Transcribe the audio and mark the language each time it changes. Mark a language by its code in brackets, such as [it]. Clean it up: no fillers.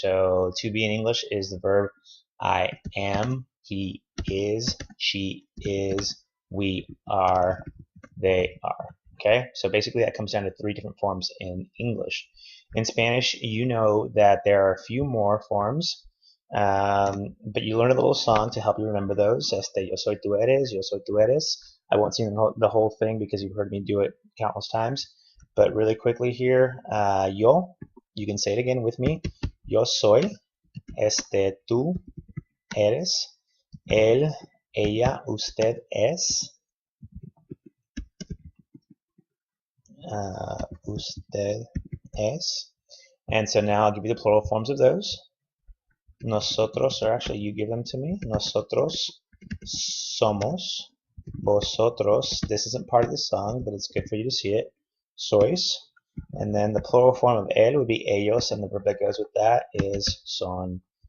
[en] So to be in English is the verb I am, he is, she is, we are, they are. Okay, so basically that comes down to three different forms in English. In Spanish, you know that there are a few more forms, but you learn a little song to help you remember those. [es] Yo soy tú eres, yo soy tú eres. [en] I won't sing the whole thing because you've heard me do it countless times. But really quickly here, yo, you can say it again with me. [es] Yo soy, tú eres, él, ella, usted es, usted es. [en] And so now I'll give you the plural forms of those. Nosotros, or actually you give them to me. [es] Nosotros somos. [en] Vosotros, this isn't part of the song, but it's good for you to see it. Sois. And then the plural form of él would be ellos, and the verb that goes with that is son.